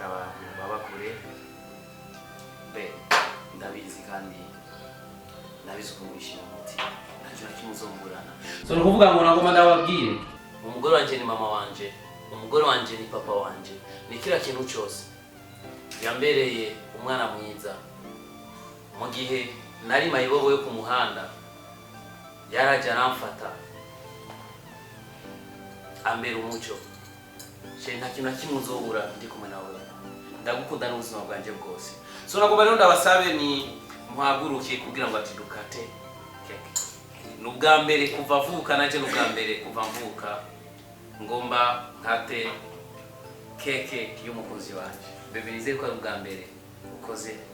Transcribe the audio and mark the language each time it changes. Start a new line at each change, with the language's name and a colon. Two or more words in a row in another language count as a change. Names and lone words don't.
Rundi: abantu baba kure be ndabizi kandi nabizi ko mwishima muti ntacyo nakimuzongurana so no kuvuga ngo nagoma ndababwire umugore wanje ni mama wanje umugore wanje ni papa wanje ni kila kintu cyose yambereye umwana mwiza mu gihe nari mayibobo yo ku muhanda yaraje aramfata ambera umuco je nta kintu nakimuzobura ndi kumwe nawe ndagukunda n'ubuzima bwanje bwose so nagomba rero ndabasabe ni muhaguruke kugira ngo atidukate keke nubwa mbere kuva avuka naje nubwa mbere kuva mvuka ngomba nkate keke y'umukozi wanje bebe nizeye ko ari ubwa mbere ukoze